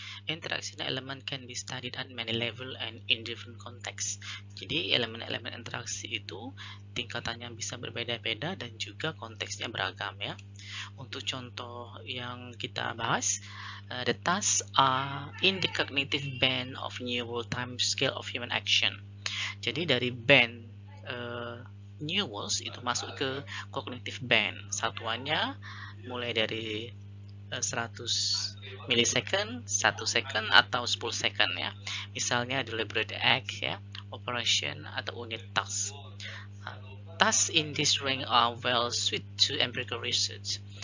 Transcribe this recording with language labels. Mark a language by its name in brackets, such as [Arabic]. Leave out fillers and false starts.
[English] Interaction element can be studied at many level and in different context. [Indonesian] Jadi elemen-elemen interaksi itu tingkatannya bisa berbeda-beda dan juga konteksnya beragam ya. Untuk contoh yang kita bahas, [English] the tasks are in the cognitive band of neural time scale of human action. [Indonesian] Jadi dari band neurals itu masuk ke cognitive band. Satuannya mulai dari 100 milisecond, 1 second atau 10 second ya. Misalnya deliberate act ya, operation atau unit task. [English] Tasks in this range are well suited to empirical research.